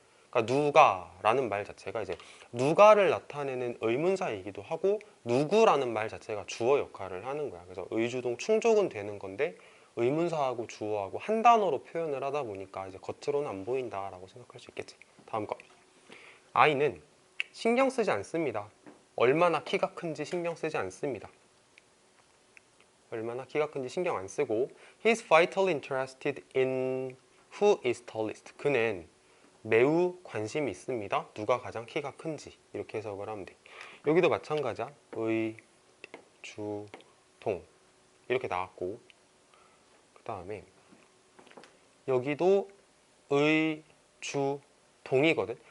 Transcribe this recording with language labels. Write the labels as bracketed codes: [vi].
[ko] 그러니까 누가라는 말 자체가 이제 누가를 나타내는 의문사이기도 하고 누구라는 말 자체가 주어 역할을 하는 거야. 그래서 의주동 충족은 되는 건데 의문사하고 주어하고 한 단어로 표현을 하다 보니까 이제 겉으로는 안 보인다라고 생각할 수 있겠지. 다음 거. 아이는 신경 쓰지 않습니다. 얼마나 키가 큰지 신경 쓰지 않습니다. 얼마나 키가 큰지 신경 안 쓰고 [en] He's vitally interested in who is tallest. [ko] 그는 매우 관심이 있습니다. 누가 가장 키가 큰지. 이렇게 해석을 하면 돼. 여기도 마찬가지야. 의, 주, 동 이렇게 나왔고, 그 다음에 여기도 의, 주, 동이거든.